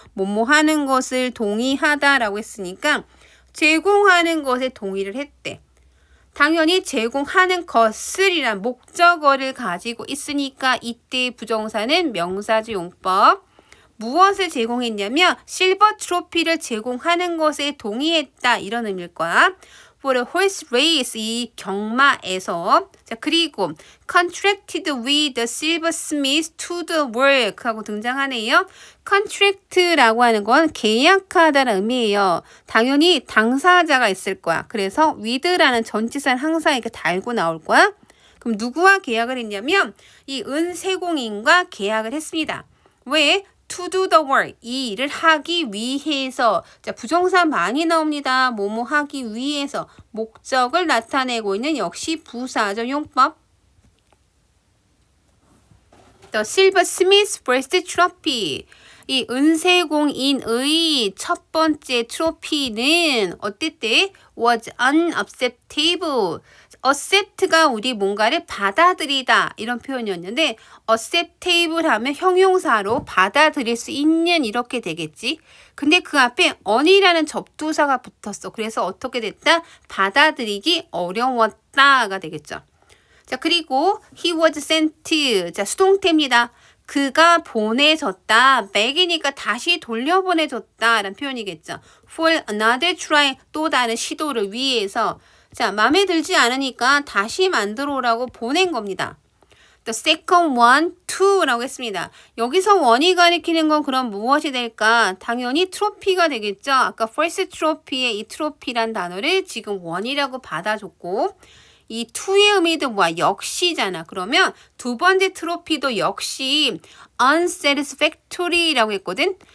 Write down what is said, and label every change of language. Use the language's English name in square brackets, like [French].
[Korean] 뭐뭐 하는 것을 동의하다라고 했으니까 제공하는 것에 동의를 했대. 당연히 제공하는 것을이란 목적어를 가지고 있으니까 이때 부정사는 명사지 용법. 무엇을 제공했냐면 실버 트로피를 제공하는 것에 동의했다 이런 의미일 거야. [English] For a horse race [Korean] 이 경마에서 자 그리고 [English] contracted with the silversmith to the work [Korean] 하고 등장하네요. contract라고 하는 건 계약하다라는 의미예요. 당연히 당사자가 있을 거야. 그래서 with라는 전치사는 항상 이렇게 달고 나올 거야. 그럼 누구와 계약을 했냐면 이 은세공인과 계약을 했습니다. [English] 왜? To do the work. [Korean] 이 일을 하기 위해서. 자, 부정사 많이 나옵니다. 뭐뭐 하기 위해서. 목적을 나타내고 있는 역시 부사적 용법. [English] The silversmith's first trophy. [Korean] 이 은세공인의 첫 번째 트로피는 어땠대? [English] Was unacceptable. [Korean] accept가 우리 뭔가를 받아들이다 이런 표현이었는데 acceptable 하면 형용사로 받아들일 수 있는 이렇게 되겠지. 근데 그 앞에 on이라는 접두사가 붙었어. 그래서 어떻게 됐다? 받아들이기 어려웠다가 되겠죠. [English] 자, 그리고 he was sent. [Korean] 자, 수동태입니다. 그가 보내졌다. back이니까 다시 돌려보내줬다 라는 표현이겠죠. [English] for another try. [Korean] 또 다른 시도를 위해서. 자, 마음에 들지 않으니까 다시 만들어 오라고 보낸 겁니다. [English] The second one, two라고 했습니다. [Korean] 여기서 one이 가리키는 건 그럼 무엇이 될까? 당연히 트로피가 되겠죠. 아까 [English] first trophy [Korean] 의 이 트로피란 단어를 지금 one이라고 받아줬고 이 to의 의미도 뭐야? 역시잖아. 그러면 두 번째 트로피도 역시 unsatisfactory라고 했거든.